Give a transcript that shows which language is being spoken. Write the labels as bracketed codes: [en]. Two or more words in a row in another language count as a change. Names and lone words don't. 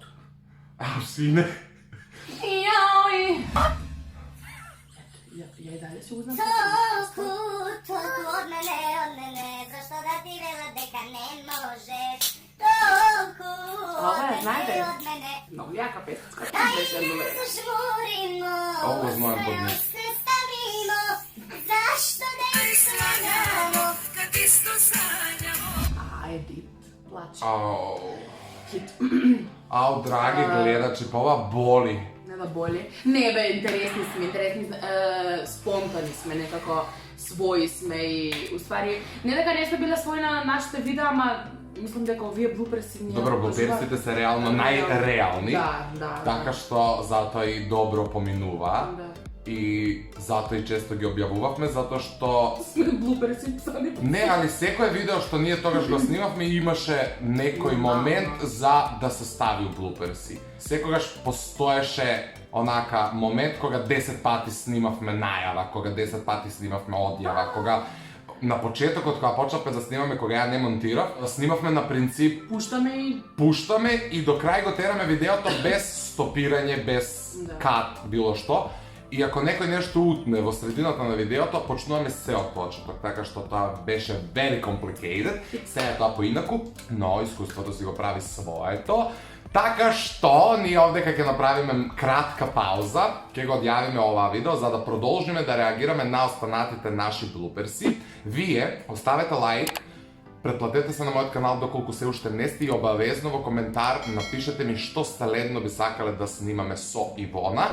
[mk] Ау, сине. Јаои! ја и дале си го знам. Толку од мене, зашто да ти велат дека не можеш? Толку Ова ја знаете? од мене. Многу јака песна. Дај Беше ми много. зажмуримо, [sr] Ovo znam pod njih. [mk] се ставимо, зашто да не слагамо? А, Едит, плаче. Au. Хит. [sr] Au, dragi gledači, pa ova boli. [mk] Не да боли. Не бе, интересни сме, спонтани сме, некако своји сме и, уствари, не дека не сте биле своји на нашите видеа, ама мислам дека овие блуперси ние... [sr] Dobro, bloopersите se realno najrealni, [mk] Da. така што затоа и добро поминува. Да. И затоа и често ги објавувавме, затоа што... Блуперси сами. Не, али секое видео што ние тогаш го снимавме имаше некој момент за да се стави у блуперси. Секогаш постоеше онака момент кога 10 пати снимавме најава, кога 10 пати снимавме одјава, кога на почетокот кога почнавме да снимаме, кога ја не монтирав, снимавме на принцип пуштаме и до крај го тераме видеото без стопирање, без кат, било што. И ако некој нешто утне во средината на видеото, почнуваме се од почеток, така што тоа беше [en] very complicated. [mk] Сега е тоа поинаку, но искуството си го прави своето. Така што ние овдека ќе направиме кратка пауза, ќе го одјавиме оваа видео за да продолжиме да реагираме на останатите наши блуперси. Вие оставете лайк, претплатете се на мојот канал доколку се уште не сте и обавезно во коментар напишете ми што следно би сакале да снимаме со Ивона.